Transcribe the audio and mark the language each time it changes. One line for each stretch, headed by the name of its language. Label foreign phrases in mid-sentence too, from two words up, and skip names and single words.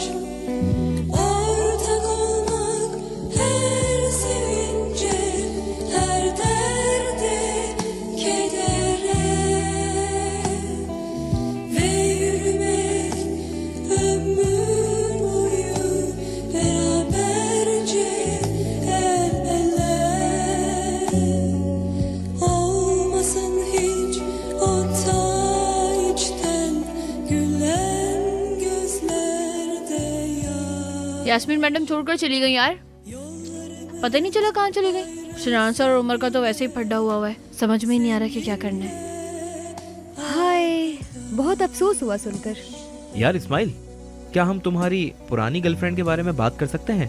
Turkish: Ortak olmak her sevince, her derde, kedere ve yürümek ömür boyu beraberce el ele. Olmasın hiç o ta içten gülen gözlerde yaş.
Hindi: यास्मीन मैडम छोड़कर चली गई यार, पता ही नहीं चला कहाँ चली गई। शनान सर और उमर का तो वैसे ही फड्डा हुआ है, समझ में ही नहीं आ रहा कि क्या करना है। हाय, बहुत अफसोस हुआ सुनकर। यार इस्माइल, क्या हम तुम्हारी पुरानी गर्लफ्रेंड के बारे में बात कर सकते हैं?